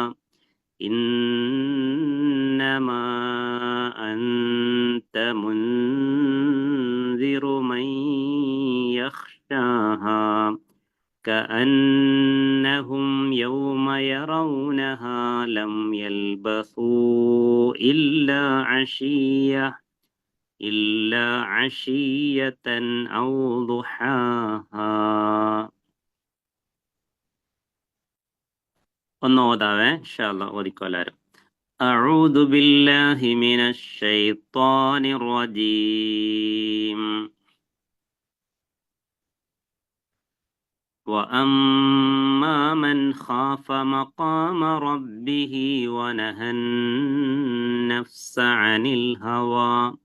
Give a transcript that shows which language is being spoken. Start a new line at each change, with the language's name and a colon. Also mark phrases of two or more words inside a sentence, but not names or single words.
Arabic: إنما أنت منذر من يخشاها كأنهم يوم يرونها لم يلبثوا إلا عشية أو ضحاها.
Malayalam: ഒന്നോതാവേ
Arabic: إن شاء الله
Malayalam: ഓതിക്കോലാരും.
Arabic: أعوذ بالله من الشيطان الرجيم وأما من خاف مقام ربه ونهى النفس عن الهوى